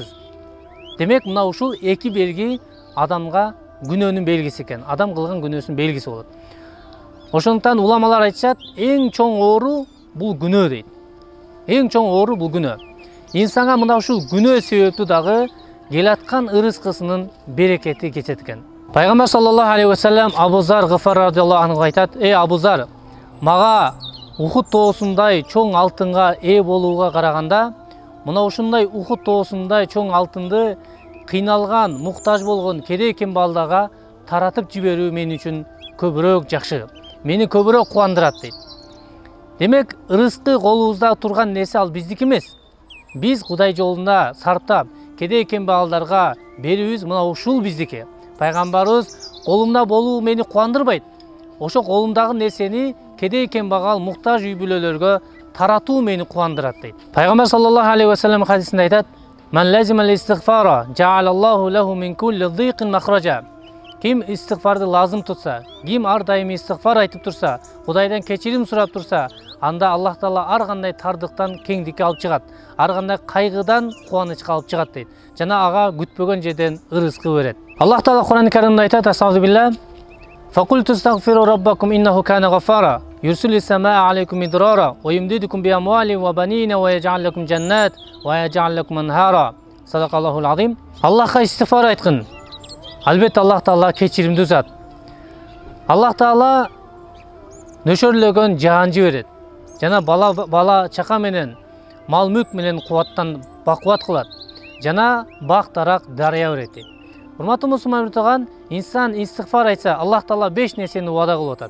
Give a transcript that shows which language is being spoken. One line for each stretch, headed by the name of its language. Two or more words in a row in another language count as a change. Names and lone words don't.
Kyrgyz: Демек мына ушул эки белги адамга күнөөнүн белгиси экен. Адам кылган күнөөсүнүн белгиси болот. Ошондуктан уламалар айтышат, эң чоң оору бул күнөө дейт. Эң чоң оору бул күнөө. Инсанга мына ушул күнөө себептүү дагы келаткан ырыскысынын берекети кетет экен. Пайгамбар
Arabic: صلى الله عليه وسلم
Kyrgyz: Абу Зар Гыфар
Arabic: رضي الله عنه
Kyrgyz: айтат: "Эй Абу Зар, мага Ухуд тоосундай чоң алтынга ээ болууга караганда, мына ушундай Ухуд тоосундай чоң алтынды кыйналган, муктаж болгон кедей кембалдарга таратып жиберүү мен үчүн көбүрөөк жакшы. Мени көбүрөөк кубандырат" дейт. Демек, ырыскы колубузда турган нерсе ал биздики эмес. Биз Кудай жолунда сарптап, кедей кембалдарга берүүбүз мына ушул биздики. Пайгамбарыбыз: "Колумда болуу мени кубандырбайт. Ошо колумдагы нерсени кедей кембагал, муктаж үй бүлөлөргө таратуу мени кубандырат" дейт. Пайгамбар
Arabic: صلى الله عليه وسلم
Kyrgyz: хадисинде айтат:
Arabic: "من لزم الاستغفار جعل الله له من كل ضيق مخرجا."
Kyrgyz: Ким истигфарды лазым тутса, ким ар дайым истигфар айтып турса, Кудайдан кечирим сурап турса, анда Аллах Таала ар кандай тардыктан кеңдикке алып чыгат, ар кандай кайгыдан кубанычка алып чыгат дейт. Жана ага күтпөгөн жерден ырыскы берет. Аллах Таала Кур'ан-ы Каримде айтат:
Arabic: "أستغفر بالله. فقلت استغفروا ربكم إنه كان غفارا. يرسل السماء عليكم مدرارا ويمددكم بأموال وبنين ويجعل لكم جنات ويجعل لكم أنهارا." صدق الله العظيم.
Kyrgyz: Аллахка истигфар айткын. Албетте Аллах Таала кечиримдүү зат. Аллах Таала нөшөрлөгөн жаанжы берет. Жана бала чака менен, мал мүлк менен кубаттан бакубат кылат. Жана бак тарак дарыя берет. Урматтуу мусулман миртуган, инсан истигфар айтса, Аллах Таала 5 нерсени убада кылып атат.